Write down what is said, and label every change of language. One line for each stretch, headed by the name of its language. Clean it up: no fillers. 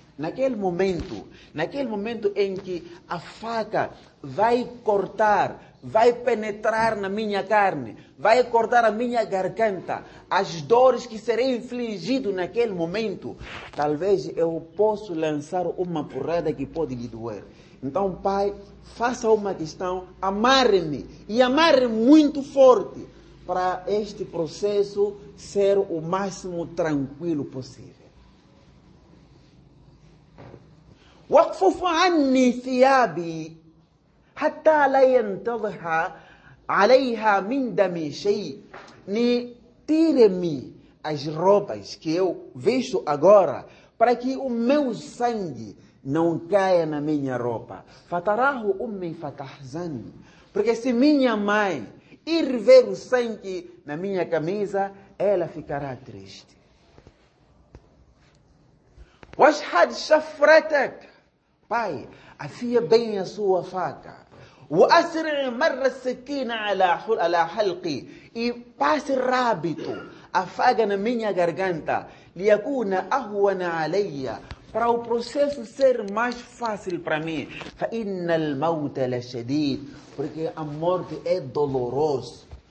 Portuguese: Naquele momento em que a faca vai cortar, vai penetrar na minha carne, vai cortar a minha garganta, as dores que serei infligido naquele momento, talvez eu possa lançar uma porrada que pode lhe doer. Então, pai, faça uma questão, amarre-me e amarre muito forte para este processo ser o máximo tranquilo possível.
Arabic: واقفف عني ثيابي حتى لا ينتضح عليها من دمي شيء.
Portuguese: Tire-me as roupas que eu visto agora para que o meu sangue não caia na minha roupa.
Arabic: Fatarahu ummi fatahzan.
Portuguese: Porque se minha mãe ir ver o sangue na minha camisa, ela ficará triste.
Arabic: Washhad shafratak.
Portuguese: Pai, afia bem a sua faca.
Arabic: وأسرع مر السكين على حلقي.
Portuguese: E passe rápido a faca na minha garganta.
Arabic: ليكون أهون علي.
Portuguese: Para o processo ser mais fácil para mim.
Arabic: فإن الموت لشديد.
Portuguese: Porque a morte é dolorosa.